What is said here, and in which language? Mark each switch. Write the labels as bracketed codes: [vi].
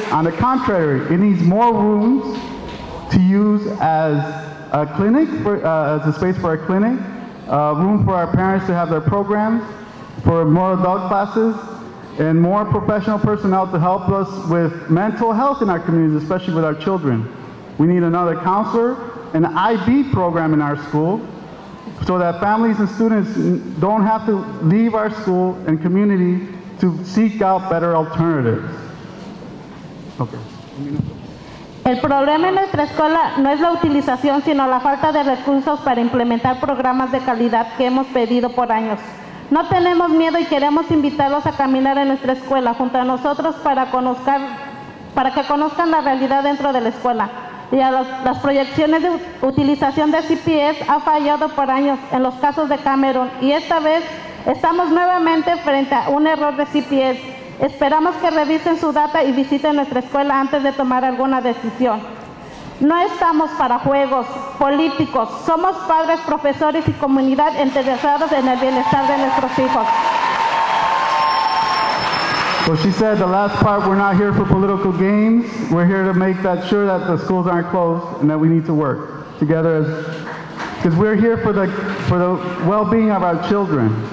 [en] On the contrary, it needs more rooms to use as a clinic, as a space for a clinic, room for our parents to have their programs, for more adult classes, and more professional personnel to help us with mental health in our communities, especially with our children. We need another counselor, an IB program in our school, so that families and students don't have to leave our school and community to seek out better alternatives. Okay. [es] El problema en nuestra escuela no es la utilización, sino la falta de recursos para implementar programas de calidad que hemos pedido por años. No tenemos miedo y queremos invitarlos a caminar en nuestra escuela junto a nosotros para que conozcan la realidad dentro de la escuela. y las proyecciones de utilización de CPS ha fallado por años en los casos de Cameron y esta vez estamos nuevamente frente a un error de CPS. Esperamos que revisen su data y visiten nuestra escuela antes de tomar alguna decisión. No estamos para juegos políticos, somos padres, profesores y comunidad interesados en el bienestar de nuestros hijos. [en] So she said the last part, we're not here for political games. We're here to make that sure that the schools aren't closed and that we need to work together because we're here for the well-being of our children.